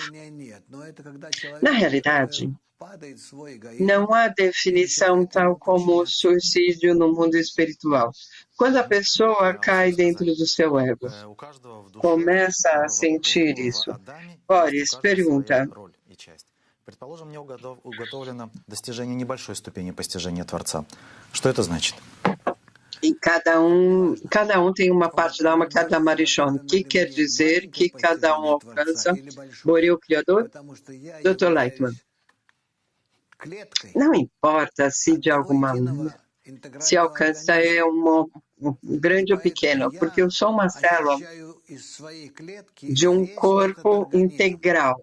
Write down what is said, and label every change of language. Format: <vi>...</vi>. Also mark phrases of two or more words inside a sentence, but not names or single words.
<pt>Na realidade, não há definição tal como suicídio no mundo espiritual. Quando a pessoa cai dentro do seu ego, começa a sentir isso. Boris pergunta:</pt> <ru>предположим, мне уготовлено достижение небольшой ступени постижения Творца. Что это значит?</ru> <pt>E cada um tem uma parte da alma, cada Marichon, que quer dizer que cada um alcança Borei, o Criador. Dr. Lightman, não importa se de alguma maneira se alcança um grande ou pequeno, porque eu sou uma célula de um corpo integral.</pt>